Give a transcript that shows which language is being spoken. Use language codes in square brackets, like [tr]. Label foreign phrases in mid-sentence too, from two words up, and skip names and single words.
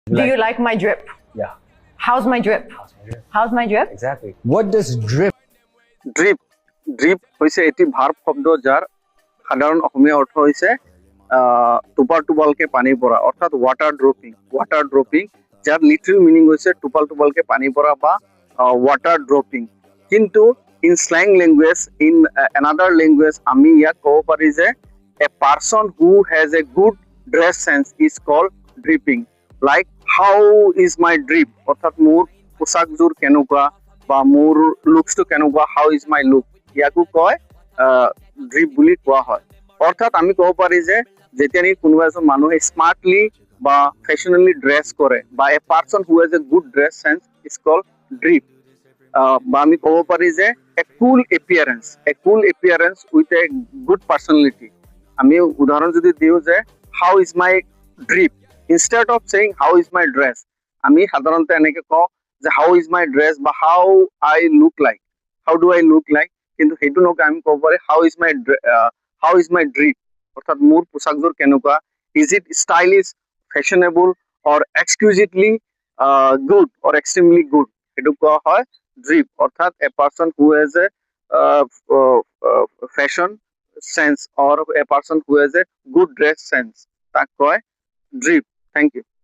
[en] Do you like my drip? Yeah. How's my drip? How's my drip? Exactly. What does drip? [as] ড্রিপ ড্রিপ হৈছে এটি ভার্ব শব্দ যার সাধারণ অসমীয়া অর্থ হৈছে টোপাল টোপালকে পানী পৰা অর্থাৎ [en] water dropping [as] যার [en] literal meaning [as] হৈছে টোপাল টোপালকে পানী পৰা বা [en] water dropping [as] কিন্তু [en] in slang language in another language [as] আমি ইয়াক ক'ব পাৰি যে [en] a person who has a good dress sense is called dripping like how is my drip [as] অর্থাৎ মোৰ পোচাকযোৰ কেনেকুৱা বা মোৰ লুকসটো কেনেকুৱা [en] how is my look [as] ইয়াকো কয় ড্রিপ বুলি কোৱা হয় অর্থাৎ আমি ক'ব পাৰি যে যেতিয়া নেকি কোনোবা এজন মানুহে স্মার্টলি বা ফ্যাশনেলি ড্রেস করে বা [en] a person who has a good dress sense is called drip [as] বা আমি ক'ব পাৰি যে [en] a cool appearance with a good personality [as] আমি উদাহরণ যদি দিও যে [en] how is my drip instead of saying how is my dress [as] আমি সাধাৰণতে এনেকে কওঁ যে [en] how is my dress or how do I look like [as] কিন্তু সেইটো নকয় আমি ক'ব পাৰি [en] how is my drip [as] অর্থাৎ মোৰ পোচাকযোৰ কেনেকুৱা [en] is it stylish fashionable or exclusively good or extremely good [as] সেইটো কোৱা হয় ড্রিপ অর্থাৎ [en] a person who has a fashion sense or a person who has a good dress sense [as] তাক কয় ড্রিপ [en] thank you